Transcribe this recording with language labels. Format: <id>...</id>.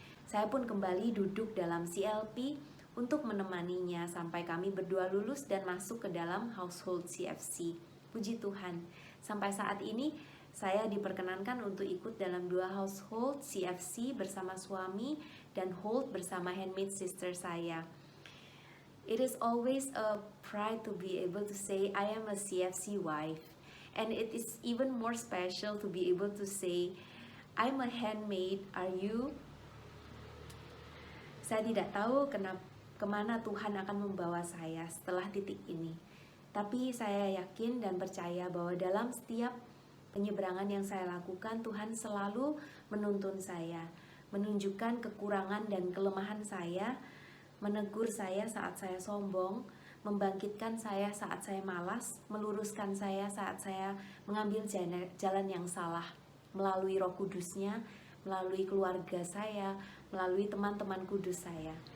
<id>Saya pun kembali duduk dalam CLP untuk menemaninya sampai kami berdua lulus dan masuk ke dalam household CFC. Puji Tuhan, sampai saat ini saya diperkenankan untuk ikut dalam 2 household CFC bersama suami dan hold bersama handmaid sister saya.</id> <en>It is always a pride to be able to say I am a CFC wife, and it is even more special to be able to say I'm a handmaid, are you?</en> <id>Saya tidak tahu kemana Tuhan akan membawa saya setelah titik ini. Tapi saya yakin dan percaya bahwa dalam setiap penyeberangan yang saya lakukan, Tuhan selalu menuntun saya, menunjukkan kekurangan dan kelemahan saya, menegur saya saat saya sombong, membangkitkan saya saat saya malas, meluruskan saya saat saya mengambil jalan yang salah, melalui Roh Kudus-Nya, melalui keluarga saya, melalui teman-teman kudus saya.</id>